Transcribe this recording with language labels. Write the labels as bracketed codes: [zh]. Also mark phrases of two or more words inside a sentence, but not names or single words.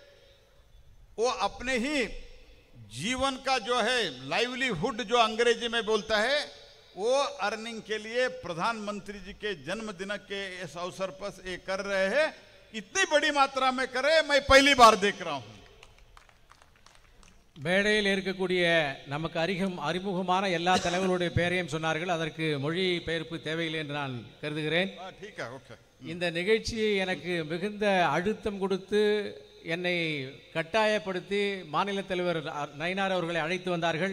[hi] वो अपने ही जीवन का जो है लाइवलीहुड जो अंग्रेजी में बोलता है, वो अर्निंग के लिए प्रधानमंत्री जी के जन्मदिन के इस अवसर पर ये कर रहे हैं. इतनी बड़ी मात्रा में करे, मैं पहली बार देख रहा हूं. [ta] மேடையில் இருக்கக்கூடிய நமக்கு அறிமுகமான எல்லா தலைவர்களுடைய பெயரையும் சொன்னார்கள். அதற்கு மொழி பெயர்ப்பு தேவையில்லை என்று நான் கருதுகிறேன். இந்த நிகழ்ச்சியை எனக்கு மிகுந்த அழுத்தம் கொடுத்து என்னை கட்டாயப்படுத்தி மாநில தலைவர் நயினார் அவர்களை அழைத்து வந்தார்கள்.